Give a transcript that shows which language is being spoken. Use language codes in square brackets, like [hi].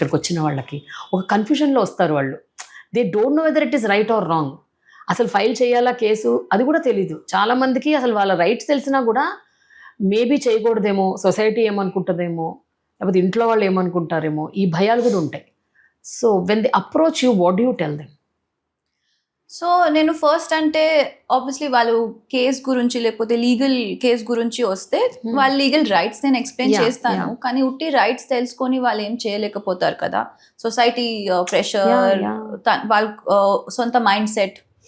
[te] ఇక్కడికి వచ్చిన వాళ్ళకి ఒక కన్ఫ్యూజన్లో వస్తారు వాళ్ళు. [en] They don't know whether it is right or wrong. [te] అసలు ఫైల్ చేయాలా కేసు అది కూడా తెలీదు చాలామందికి. అసలు వాళ్ళ రైట్స్ తెలిసినా కూడా మేబీ చేయకూడదేమో, సొసైటీ ఏమనుకుంటుందేమో, లేకపోతే ఇంట్లో వాళ్ళు ఏమనుకుంటారేమో, ఈ భయాలు కూడా ఉంటాయి. [en] So when they approach you, what do you tell them? [te] So నేను ఫస్ట్ అంటే ఆబ్వియస్లీ వాళ్ళు కేస్ గురించి లేకపోతే లీగల్ కేస్ గురించి వస్తే వాళ్ళ లీగల్ రైట్స్ నేను ఎక్స్ప్లెయిన్ చేస్తాను. కానీ ఉట్టి రైట్స్ తెలుసుకొని వాళ్ళు ఏం చేయలేకపోతారు కదా, సొసైటీ ప్రెషర్, వాళ్ళ సొంత మైండ్ సెట్.